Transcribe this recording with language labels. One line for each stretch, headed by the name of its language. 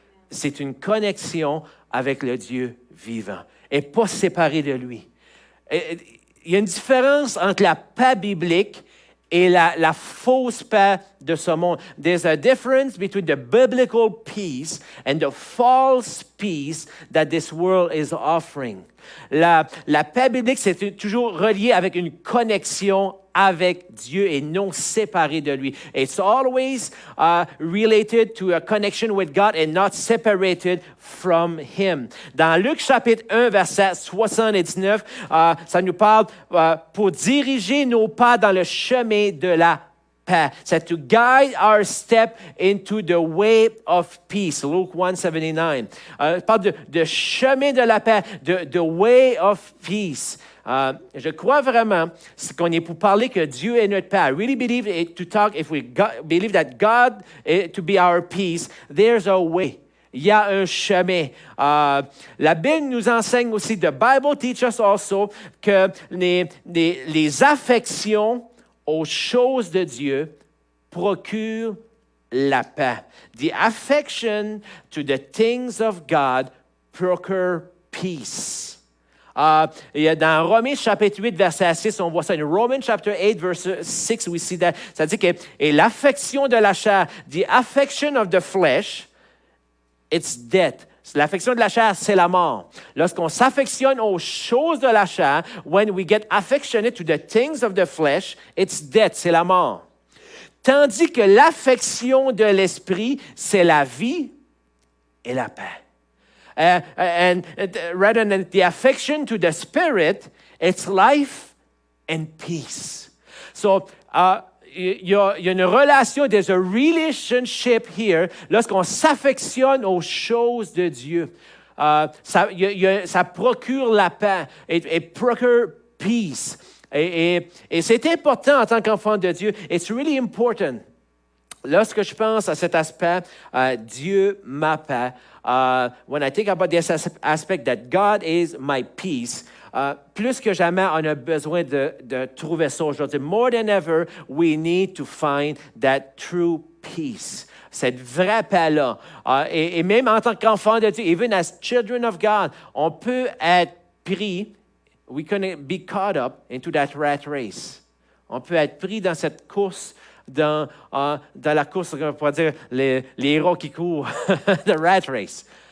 French: c'est une connexion avec le Dieu vivant et pas séparé de lui. Il y a une différence entre la paix biblique et la fausse paix de ce monde.
English: There's a difference between the biblical peace and the false peace that this world is offering.
French: La paix biblique, c'est toujours relié avec une connexion avec Dieu et non séparé de lui.
English: It's always related to a connection with God and not separated from Him.
French: Dans Luc chapitre 1, verset 79, ça nous parle pour diriger nos pas dans le chemin de la paix.
English: C'est to guide our step into the way of peace.
French: Luke 1:79. Parle de chemin de la paix,
English: the way of peace.
French: Je crois vraiment qu'on est pour parler que Dieu est notre paix.
English: I really believe to talk, if we believe that God is to be our peace, there's a way.
French: Il y a un chemin. La Bible nous enseigne aussi,
English: the Bible teaches us also,
French: que les affections aux choses de Dieu procurent la paix.
English: The affection to the things of God procure peace.
French: Dans Romains chapitre 8, verset 6, on voit ça.
English: In Romans chapter 8, verse 6, we see that.
French: Ça dit que et l'affection de la chair,
English: the affection of the flesh, it's death.
French: L'affection de la chair, c'est la mort. Lorsqu'on s'affectionne aux choses de la chair,
English: when we get affectionate to the things of the flesh, it's death,
French: c'est la mort. Tandis que l'affection de l'esprit, c'est la vie et la paix.
English: And rather than the affection to the spirit, it's life and peace.
French: So, il y a une relation,
English: there's a relationship here
French: lorsqu'on s'affectionne aux choses de Dieu. Ça procure la paix,
English: it procure peace.
French: Et c'est important en tant qu'enfant de Dieu.
English: It's really important.
French: Lorsque je pense à cet aspect, Dieu ma paix,
English: when I think about this aspect that God is my peace,
French: plus que jamais, on a besoin de trouver ça aujourd'hui.
English: More than ever, we need to find that true peace.
French: Cette vraie paix-là. Et même en tant qu'enfant de Dieu,
English: even as children of God,
French: on peut être pris,
English: we can be caught up into that rat race.
French: On peut être pris dans cette course, dans la course, on pourrait dire, les héros qui courent,
English: the rat race.